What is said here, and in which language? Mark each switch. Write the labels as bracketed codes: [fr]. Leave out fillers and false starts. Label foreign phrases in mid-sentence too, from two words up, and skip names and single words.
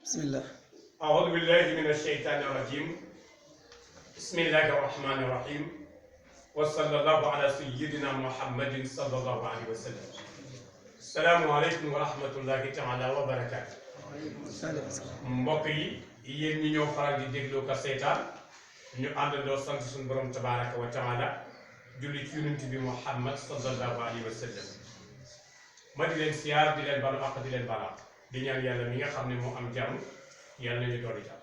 [ar] bismillah. أعوذ بالله من الشيطان الرجيم. بسم الله الرحمن الرحيم. وصلى الله على سيدنا محمد صلى الله عليه وسلم. السلام عليكم ورحمة الله تعالى وبركاته. [wo] mbokk yi yéen ñi ñoo faral di dégloo ko seetaan ñu àndandoo sant suñu borom [ar] تبارك وتعالى [wo] julli ci yonent bi Muhammad [ar] صلى الله عليه وسلم. [wo] ma di leen siyaar di leen balu àq di leen balaa di ñaan yàlla mi nga xam ne moo am jàmm yàlla nañu doon jàmm.